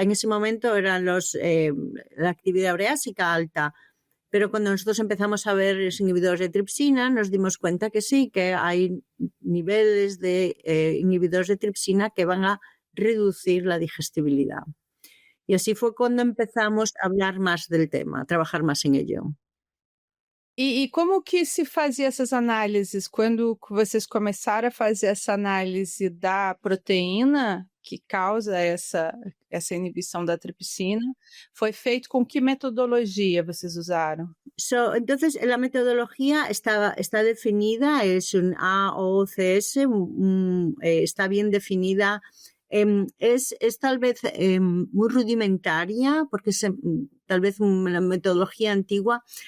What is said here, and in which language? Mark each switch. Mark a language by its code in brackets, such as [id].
[es] En ese momento eran la actividad ureásica alta, pero cuando nosotros empezamos a ver los inhibidores de tripsina, nos dimos cuenta que sí, que hay niveles de inhibidores de tripsina que van a reducir la digestibilidad. Y así fue cuando empezamos a hablar más del tema, a trabajar más en ello. [pt] E como que se fazia essas análises? Quando vocês começaram a fazer essa análise da proteína que causa essa inibição da tripsina, foi feito com que metodologia vocês usaram? [es] Entonces, la metodología está definida, es un AOCS, está bien definida. Es tal vez muy rudimentaria, porque tal vez una metodología antigua.